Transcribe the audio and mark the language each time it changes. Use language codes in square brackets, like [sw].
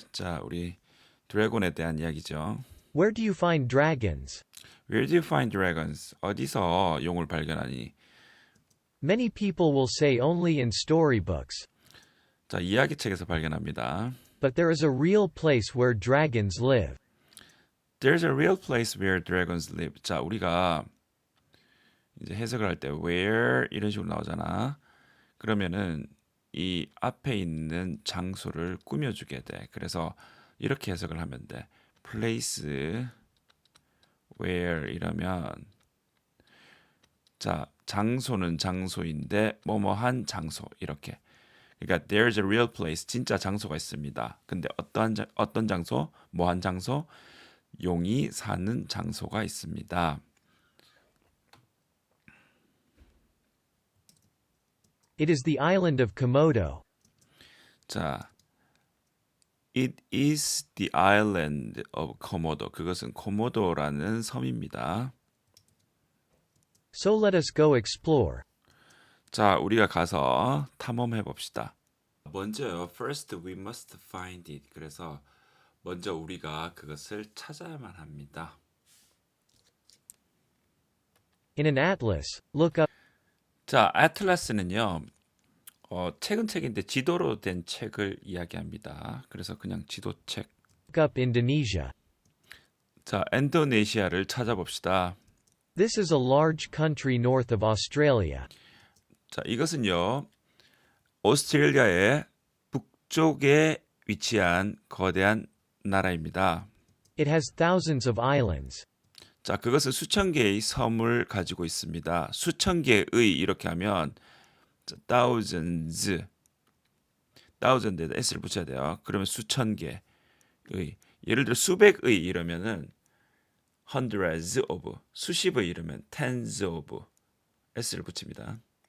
[ko] 자, 우리 드래곤에 대한 이야기죠. [en] Where do you find dragons? Where do you find dragons? [ko] 어디서 용을 발견하니? [en] Many people will say only in storybooks. [ko] 자, 이야기책에서 발견합니다. [en] But there is a real place where dragons live. There's a real place where dragons live. [ko] 자, 우리가 이제 해석을 할 때 where 이런 식으로 나오잖아. 그러면은 이 앞에 있는 장소를 꾸며주게 돼. 그래서 이렇게 해석을 하면 돼. place where 이러면 자, 장소는 장소인데 뭐뭐한 장소 이렇게. 그러니까 [en] there's a real place [ko] 진짜 장소가 있습니다. 근데 어떤 장소? 뭐한 장소? 용이 사는 장소가 있습니다. [en] It is the island of Komodo. 자, it is the island of Komodo. [ko] 그것은 코모도라는 섬입니다. [en] So let us go explore. [ko] 자, 우리가 가서 탐험해 봅시다. 먼저요, [en] first we must find it. [ko] 그래서 먼저 우리가 그것을 찾아야만 합니다. [en] In an atlas, look up. [ko] 자, 아틀라스는요, 책은 책인데 지도로 된 책을 이야기합니다. 그래서 그냥 지도책. [en] Look up Indonesia. [ko] 자, 인도네시아를 찾아봅시다. [en] This is a large country north of Australia. [ko] 자, 이것은요, 오스트레일리아의 북쪽에 위치한 거대한 나라입니다. [en] It has thousands of islands. [ko] 자, 그것은 수천 개의 섬을 가지고 있습니다. 수천 개의 이렇게 하면 thousands에다 s를 붙여야 돼요. 그러면 수천 개의. 예를 들어 수백의 이러면은 [en] hundreds of, [ko] 수십의 이러면 [en] tens of [ko] s를 붙입니다.